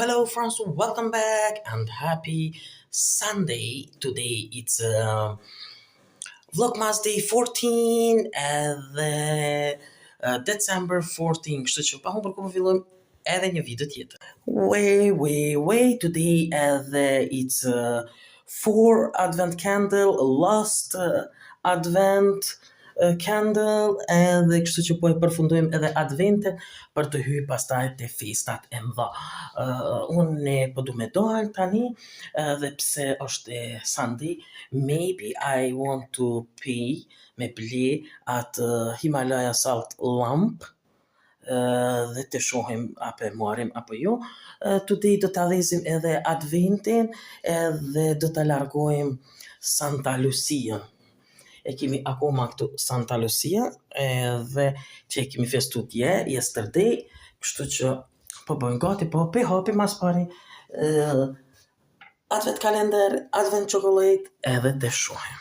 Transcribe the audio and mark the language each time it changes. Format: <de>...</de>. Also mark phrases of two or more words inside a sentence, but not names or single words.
<en>friends, welcome back and happy Sunday. Today it's Vlogmas Day 14</en> <sq>edhe December 14, kështu që pa humbur kohë fillojmë edhe një video tjetër.</sq> <en>Today edhe it's 4 Advent candle, last Advent candle,</en> <sq>edhe kështu që po e përfundojmë edhe adventin për të hyrë pastaj te festat e mëdha. Unë po du me dal tani, dhe pse është Sunday,</sq> <en>maybe I want to pay</en> <sq>me ble atë</sq> <en>Himalaya salt lamp,</en> <sq>dhe të shohim apo e marrim apo jo. Today do ta dhezim edhe adventin edhe do ta largojmë Santa Lucia. E kemi akoma këtu Santa Lucia edhe që e kemi festu yesterday, kështu që po bëjmë gati, po pe hapi mas pari advent kalender,</sq> <en>advent chocolate</en> <sq>edhe të shohim.</sq>